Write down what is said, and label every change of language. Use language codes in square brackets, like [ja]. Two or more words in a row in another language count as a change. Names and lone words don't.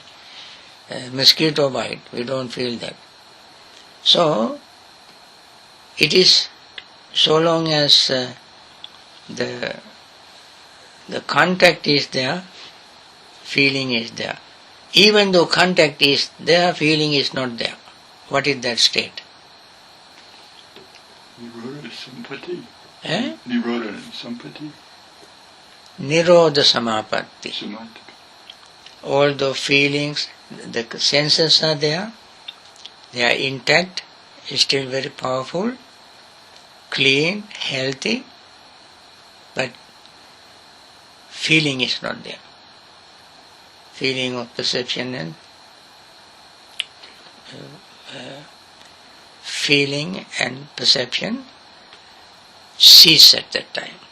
[en] Mosquito bite, we don't feel that. So, it is so long as the contact is there, feeling is there. Even though contact is there, feeling is not there. What is that state? [pi] Nirodha Sampatti. Nirodha Sampatti. Nirodha Samapatti. Samadhi. [en] All the feelings, the senses are there, they are intact, still very powerful, clean, healthy, but feeling is not there. Feeling of perception and feeling and perception cease at that time.